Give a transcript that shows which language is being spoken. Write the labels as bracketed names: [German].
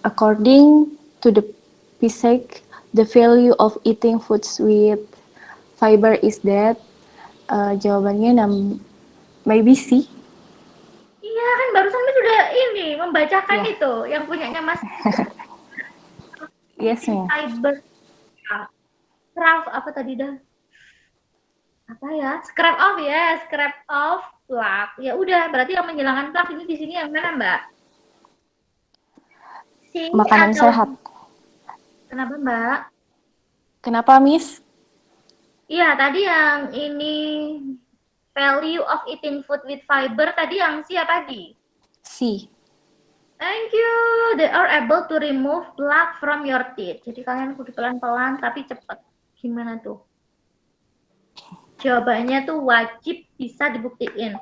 [English] According to the PSEC, the value of eating foods with fiber is that. [Indonesian] Jawabannya maybe C. Iya, kan barusan Miss sudah ini membacakan itu yang punyanya Mas. [English] Yes, Miss. [Indonesian] Fiber. Scrap apa tadi dah? Apa ya? [English] Scrap off [Indonesian] ya, [English] scrap off plaque. [Indonesian] Ya udah, berarti yang menghilangkan plaque ini di sini yang mana, Mbak? C Makanan atau sehat. Kenapa, Mbak? Kenapa, Miss? Iya, tadi yang ini [English] value of eating food with fiber [Indonesian] tadi yang C apa tadi? C. [English] Thank you. They are able to remove plaque from your teeth. [Indonesian] Jadi kalian kudu pelan-pelan tapi cepat. Gimana tuh? Jawabannya tuh wajib bisa dibuktiin.